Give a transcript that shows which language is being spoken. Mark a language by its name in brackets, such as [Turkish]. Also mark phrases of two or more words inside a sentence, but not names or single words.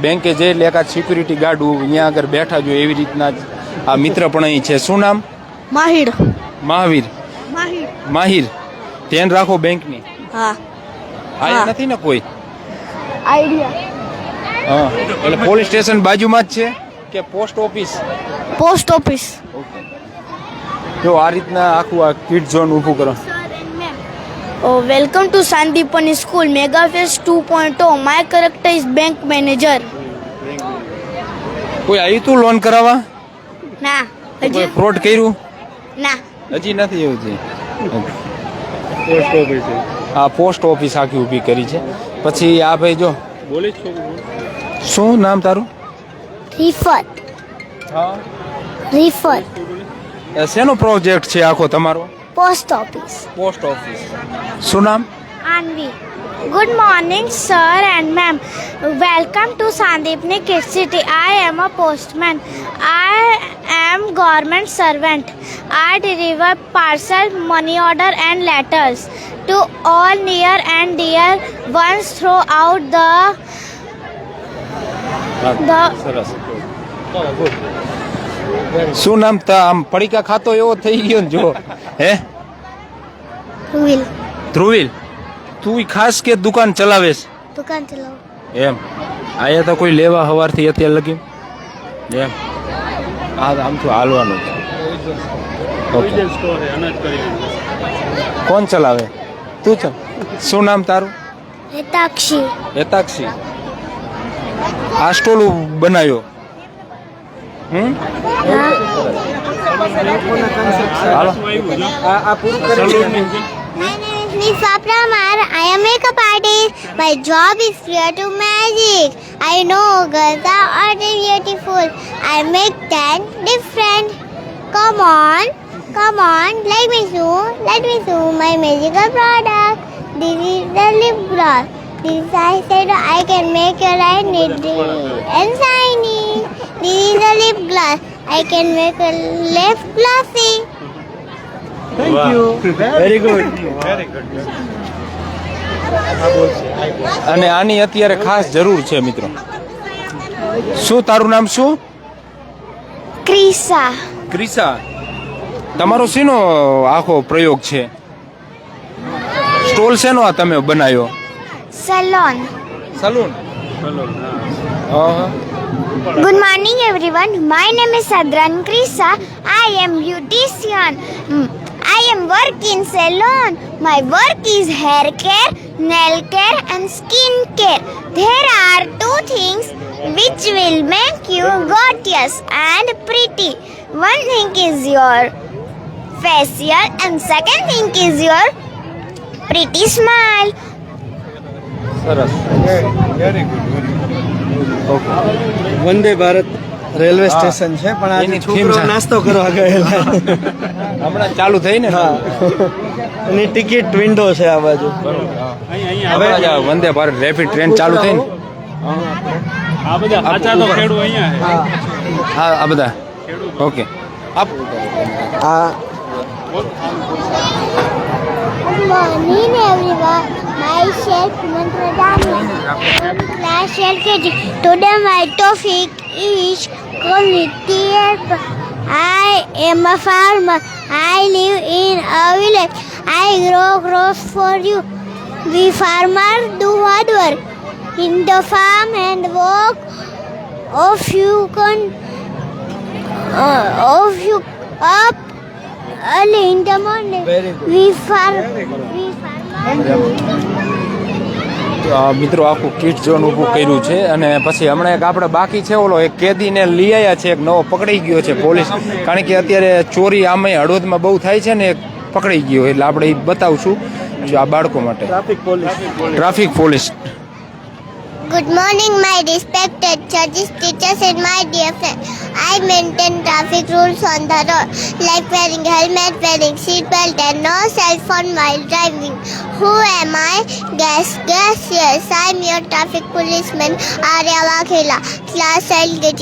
[Gujarati] બેંકે જે લેખા [English] security guard [Gujarati] અહીંયા આગળ બેઠા જો એવી રીતના જ આ મિત્ર પણ અહીં છે. શું નામ? माहिर મહાવીર. माहिर માહિર. ધ્યાન રાખો બેંકની. हाँ આયા નથી ને કોઈ? आइडिया હા. એટલે [English] police station [Gujarati] બાજુમાં જ છે કે [English] post office? post office [Gujarati] જો આ રીતના આખું આ [English] kid zone [Gujarati] ઊભું કરો. [English] Oh, welcome to Sandipani School Mega Fest 2.0. My character is bank manager. [Gujarati] કોઈ આવ્યું તું લોન કરાવવા? ના કોઈ ફ્રોડ કર્યું? ના હજી નથી એવું છે. હા, પોસ્ટ ઓફિસ આખી ઊભી કરી છે. પછી આ ભાઈ જો શું નામ તારું? રિફત રિફત શેનો પ્રોજેક્ટ છે આખો તમારો? [English] post office post office. [Gujarati] શું નામ? Anvi. [English] Good morning, sir and ma'am. Welcome to Sandipani Kid City. I am a postman. I am government servant. I deliver parcel, money order and letters to all near and dear ones throughout the [Gujarati] સરસ. શું નામ? આમ પડીકા ખાતો એવો થઈ ગયો ને જો. હે wheel. ધ્રુવીલ, તું ખાસ કે દુકાન ચલાવેશ? દુકાન ચલાવો. એમ આયા તો કોઈ લેવા હવારથી અત્યારે લગી? એમ આ આમ તો હાલવાનું. ઓકે. કોણ ચલાવે? તું ચલ. શું નામ તારું? હેતાક્ષી. હેતાક્ષી. આ સ્ટોલ બનાવ્યો? હાલો. આ પૂરું કરી. [English] My name is Nifa Pramar. I am makeup artist. My job is clear to magic. I know girls are beautiful. I make 10 different. Come on, let me show my magical product. This is the lip gloss. This I said I can make your eye nitty and shiny. This is the lip gloss. I can make your lip glossy. Thank you. Very good. [Gujarati] અને આની અત્યારે ખાસ જરૂર છે મિત્રો. શું તારું નામ શું? Krisa. ક્રિસા. તમારો શેનો આખો પ્રયોગ છે? સ્ટોલ શેનો આ તમે બનાવ્યો? Salon. સલૂન. [English] Good morning everyone. My name is Sadran Krisa. I am beautician. I am work in salon. My work is hair care, nail care and skin care. There are two things which will make you gorgeous and pretty. One thing is your facial and second thing is your pretty smile. [Gujarati] સરસ. વંદે ભારત [English] railway station [Gujarati] છે પણ આજે એની છોકરો theme છે. નાસ્તો કરવા ગયેલા. હમણાં ચાલુ થઈ ને? હા. એની ટિકિટ વિન્ડો છે આ બાજુ. હવે વંદે ભારત [English] rapid train [Gujarati] ચાલુ થઈ ને? આ બધા સાચા તો ખેડૂ અહીંયા છે. હા આ બધા ઓકે આપ આ [English] Good morning everyone. Myself Mantradani. Class LKG. Today my topic is quality. I am a farmer. I live in a village. I grow crops for you. We farmers do hard work in the farm and work of you up early in the morning. Very good. We farmers. [Gujarati] તો આ મિત્રો આખું [English] kit zone [Gujarati] ઊભું કર્યું છે અને પછી હમણાં એક આપણે બાકી છે ઓલો એક કેદીને લઈ આવ્યા છે એક નવો પકડાઈ ગયો છે પોલીસ કારણ કે અત્યારે ચોરી આમે હળવદમાં બહુ થાય છે ને એક પકડાઈ ગયો એટલે આપણે એ બતાવશું જો આ બાળકો માટે [English] traffic police Good morning, my respected judges, teachers, and my dear friends. I maintain traffic rules on the road, like wearing helmet, wearing seatbelt, and no cell phone while driving. Who am I? Guess, yes, I'm your traffic policeman, Arya Waghela, class LKG.